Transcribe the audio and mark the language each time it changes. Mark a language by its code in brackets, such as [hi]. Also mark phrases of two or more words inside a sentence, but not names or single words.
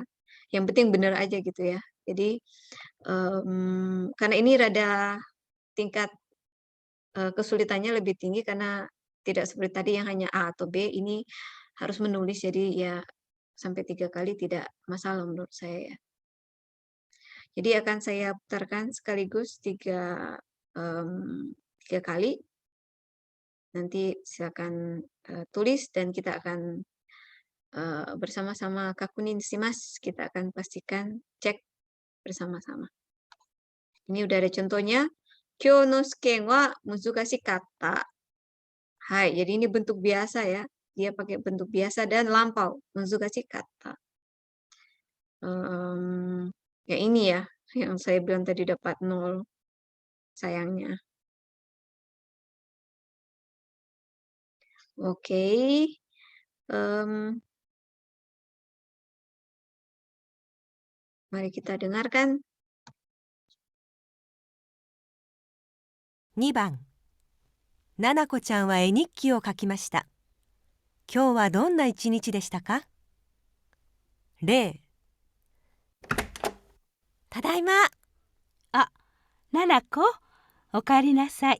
[id] Yang penting benar aja gitu ya. Jadi karena ini rada tingkat kesulitannya lebih tinggi karena tidak seperti tadi yang hanya A atau B, ini harus menulis, jadi ya sampai 3 kali tidak masalah menurut saya ya. Jadi akan saya putarkan sekaligus 3 kali. Nanti silakan tulis dan kita akan bersama-sama [ja] 確認します. [id] Kita akan pastikan, cek bersama-sama. Ini udah ada contohnya. [ja] 今日の試験は難しかった. [id] Hai, jadi ini bentuk biasa ya. Dia pakai bentuk biasa dan lampau, muzukashikatta. Ya ini ya, yang saya bilang tadi dapat 0. Sayangnya. Oke. Mari kita dengarkan. [ja] 2 番、ななこちゃんは絵日記を書きました。今日はどんな一日でしたか？ 0、ただいま。あ、ななこ、おかえりなさい。